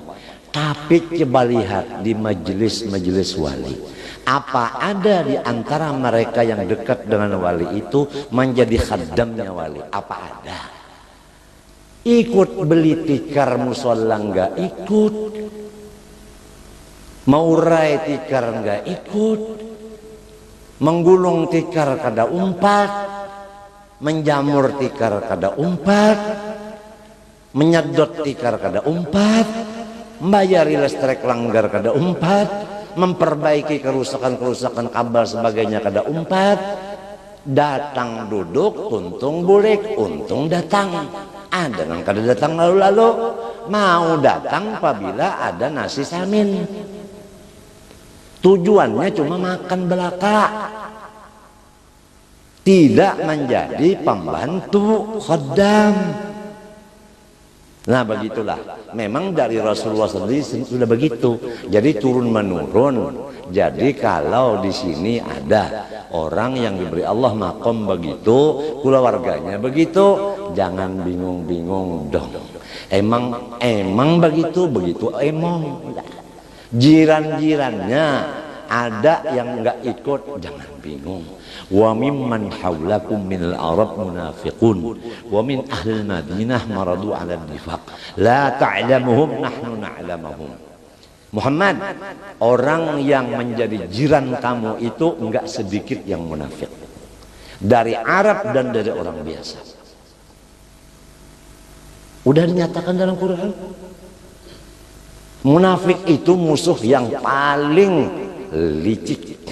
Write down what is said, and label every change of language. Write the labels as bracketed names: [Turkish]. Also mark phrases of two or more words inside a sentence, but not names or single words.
[Indonesian] Tapi coba lihat di majelis wali, apa ada di antara mereka yang dekat dengan wali itu menjadi khaddamnya wali? Apa ada? Ikut beli tikar musola nggak ikut, maurai tikar nggak ikut, [Banjar] menggulung tikar kada umpat, menjamur tikar kada umpat, menyedot tikar kada umpat, membayari listrik langgar kada umpat, memperbaiki kerusakan kabel sebagainya kada umpat. Datang duduk, tuntung bulik, untung datang. Ada yang kada datang lalu-lalu, mau datang apabila ada nasi samin. [Indonesian] Tujuannya cuma makan belaka, tidak menjadi pembantu khaddam. Nah begitulah, memang dari Rasulullah sendiri sudah begitu. Jadi turun menurun. Jadi kalau di sini ada orang yang diberi Allah makom begitu, keluarganya begitu, jangan bingung-bingung dong. Emang begitu emang. Jiran-jirannya ada yang enggak ikut, jangan bingung. [Arabic] وممن حولكم من الأعراب منافقون ومن أهل المدينة مردوا على النفاق لا تعلمهم نحن نعلمهم. [Indonesian] Muhammad, orang yang menjadi jiran kamu itu enggak sedikit yang munafik, dari Arab dan dari orang biasa. Udah dinyatakan dalam Quran. Munafik itu musuh yang paling licik.